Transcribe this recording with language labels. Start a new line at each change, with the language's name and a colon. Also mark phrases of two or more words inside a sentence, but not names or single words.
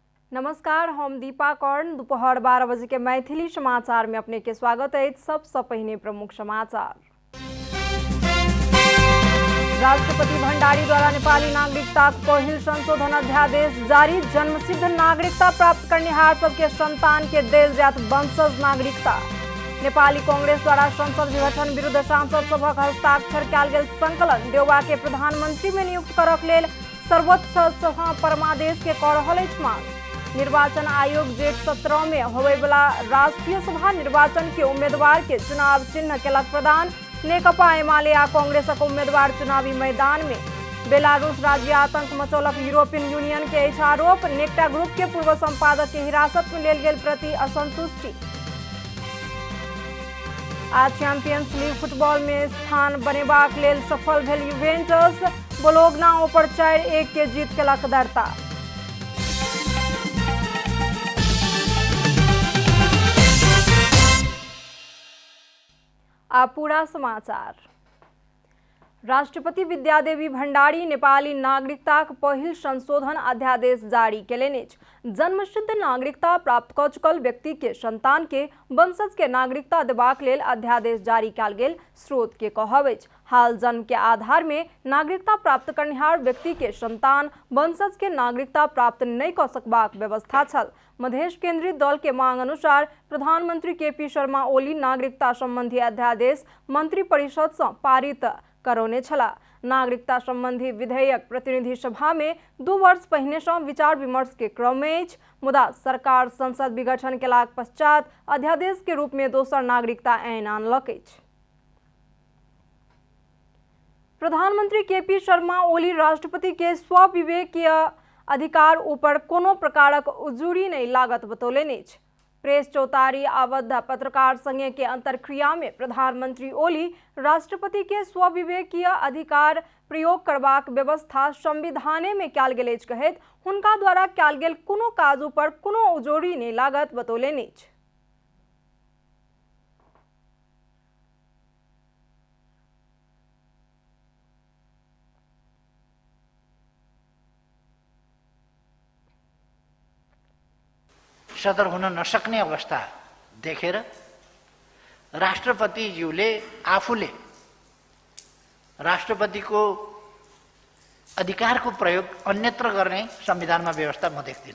Maithili: नमस्कार, हम दीपा कर्ण। दोपहर 12 बजे के मैथिली समाचार में अपने के स्वागत है। सबसे पहले प्रमुख समाचार। राष्ट्रपति भण्डारी द्वारा नेपाली नागरिकता पहिल संशोधन अध्यादेश जारी। जन्मसिद्ध नागरिकता प्राप्त करनेहार सबके संतान के देल जात वंशज नागरिकता। नेपाली कांग्रेस द्वारा संसद विघटन विरुद्ध सांसद सभक हस्ताक्षर कयल गेल संकलन। देउबा के प्रधानमंत्री में नियुक्त करक लेल सर्वोच्च सभा परमादेश के कऽ रहल अछि मांग। निर्वाचन आयोग जेठ 17 में होबे वाला राष्ट्रीय सभा निर्वाचन के उम्मीदवार के चुनाव चिन्ह केलक प्रदान। नेकपा एमाले आ कांग्रेसक उम्मीदवार चुनावी मैदान में। बेलारूस राज्य आतंक मचौलक यूरोपियन यूनियन के अछि आरोप। नेक्टा ग्रुप के पूर्व संपादक के हिरासत में लेल गेल प्रति असंतुष्टि। आज चैंपियंस लीग फुटबॉल में स्थान बनेबाक लेल सफल भेल यूवेंटस। बोलोग्ना ऊपर 4-1 के जीत केलक दर्ता। अब पूरा समाचार। राष्ट्रपति विद्यादेवी भण्डारी नेपाली नागरिकताक पहिल संशोधन अध्यादेश जारी केलनि अछि। जन्मसिद्ध नागरिकता प्राप्त कऽ चुकल व्यक्ति के संतान के वंशज के नागरिकता देबाक लेल अध्यादेश जारी कयल गेल। स्रोत के कहब अछि हाल जन्म के आधार में नागरिकता प्राप्त करनिहार व्यक्ति के संतान वंशज के नागरिकता प्राप्त नहीं कऽ सकबाक व्यवस्था छल। मधेश केंद्रित दल के मांग अनुसार प्रधानमंत्री केपी शर्मा ओली नागरिकता संबंधी अध्यादेश मंत्री परिषद से पारित करौने छला। नागरिकता संबंधी विधेयक प्रतिनिधि सभा में 2 वर्ष पहिने से विचार विमर्श के क्रम में अछि। मुदा सरकार संसद विघटन केलाक पश्चात अध्यादेश के रूप में दोसर नागरिकता ऐन आनलक अछि। प्रधानमंत्री केपी शर्मा ओली राष्ट्रपति के स्वविवेकीय अधिकार ऊपर कोनो प्रकारक उजूरी नहीं लागत बतौलनि अछि। प्रेस चौतारी आबद्ध पत्रकार संघ के अंतरक्रिया में प्रधानमंत्री ओली राष्ट्रपति के स्वविवेकीय अधिकार प्रयोग करबाक व्यवस्था संविधाने में कयल गेल अछि कहैत हुनका द्वारा कयल गेल कोनो काज पर कोनो उजूरी नहीं लागत बतौलनि अछि।
Nepali: सदर हुन नसक्ने अवस्था देखेर राष्ट्रपतिज्यूले आफूले राष्ट्रपतिको अधिकारको प्रयोग अन्यत्र गर्ने संविधानमा व्यवस्था म देख्दिन।